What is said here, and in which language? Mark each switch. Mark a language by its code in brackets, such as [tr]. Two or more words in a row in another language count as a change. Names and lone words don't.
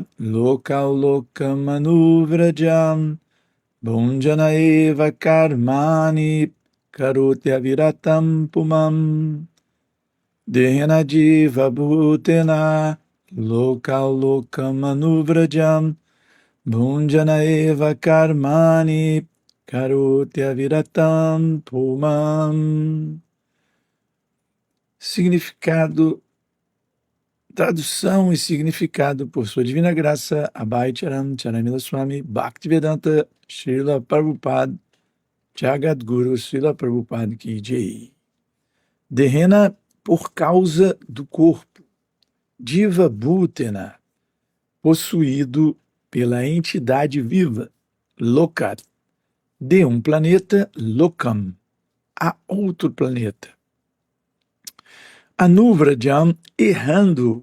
[sa] लोकाल् लोकम् अनुव्रजम् भुञ्जान एव कर्माणि करोति अविरतम् पुमम् देहेन जीव भूतेन लोकाल् लोकम् अनुव्रजम् भुञ्जान एव कर्माणि करोति अविरतम् पुमम्. [pt] Significado, tradução e significado por sua divina graça, Abhay Charan Charanmila Swami Bhaktivedanta Srila Prabhupada Jagadguru Srila Prabhupada [hi] की जय. [pt] Dehena, por causa do corpo. [sa] जीव भूतेन, [pt] possuído pela entidade viva. Lokat, de um planeta. Lokam, a outro planeta. Anuvrajam, errando.